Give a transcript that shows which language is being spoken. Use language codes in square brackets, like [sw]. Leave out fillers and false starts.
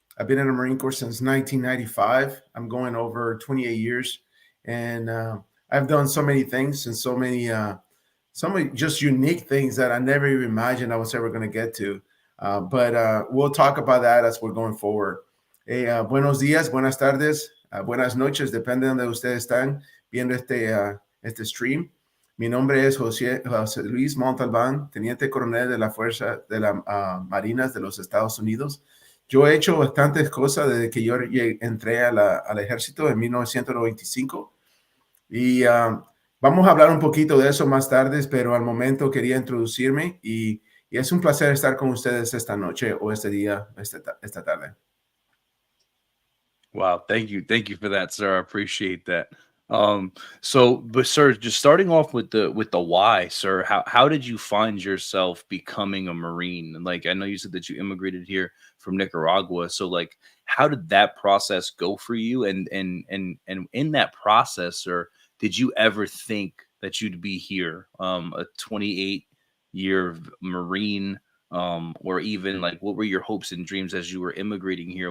[en] I've been in the Marine Corps since 1995. I'm going over 28 years, and I've done so many things and so many just unique things that I never even imagined I was ever going to get to. But we'll talk about that as we're going forward. [es] Hey, buenos días, buenas tardes, buenas noches, depende de donde ustedes están viendo este stream. Mi nombre es José Luis Montalvan, teniente coronel de la Fuerza de las Marinas de los Estados Unidos. Yo he hecho bastantes cosas desde que yo entré al ejército en 1995 y vamos a hablar un poquito de eso más tarde, pero al momento quería introducirme y es un placer estar con ustedes esta noche o este día, esta tarde. [en] Wow, thank you for that, sir. I appreciate that. But sir, just starting off with the why, sir. How did you find yourself becoming a Marine? And like, I know you said that you immigrated here from Nicaragua. So like, how did that process go for you? And in that process, sir, did you ever think that you'd be here, a 28-year Marine, or even like, what were your hopes and dreams as you were immigrating here?